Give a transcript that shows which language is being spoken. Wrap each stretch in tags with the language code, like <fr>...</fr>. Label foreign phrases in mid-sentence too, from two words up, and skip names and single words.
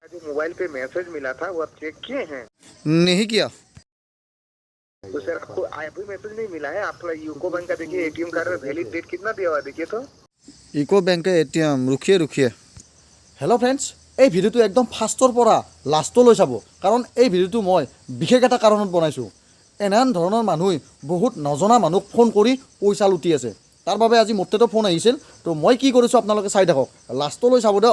<hi>जो मोबाइल पे मैसेज मिला था वो आप चेक किए हैं? नहीं किया। तो सर आपको अभी मैसेज नहीं मिला है? आप थोड़ा यूको बैंक का देखिए,</hi> <en>ATM card</en> <hi>में</hi> <en>valid date</en> <hi>कितना दिया हुआ है देखिए तो।</hi> <as>ইকো বেংকে এটিএম रुखिए।</as> <en>hello friends,</en> <as>এই ভিডিঅ'টো একদম ফাৰ্ষ্টৰ পৰা লাষ্টলৈ চাব, কাৰণ এই ভিডিঅ'টো মই বিশেষ এটা কাৰণত বনাইছোঁ। এনেহেন ধৰণৰ মানুহে বহুত নজনা মানুহক ফোন কৰি পইচা লুটি আছে। তাৰ বাবে আজি মোৰ তাতে ফোন আহিছিল, তো মই কি কৰিছোঁ আপোনালোকে চাই থাকক, লাষ্টলৈ চাব দিয়ক।</as>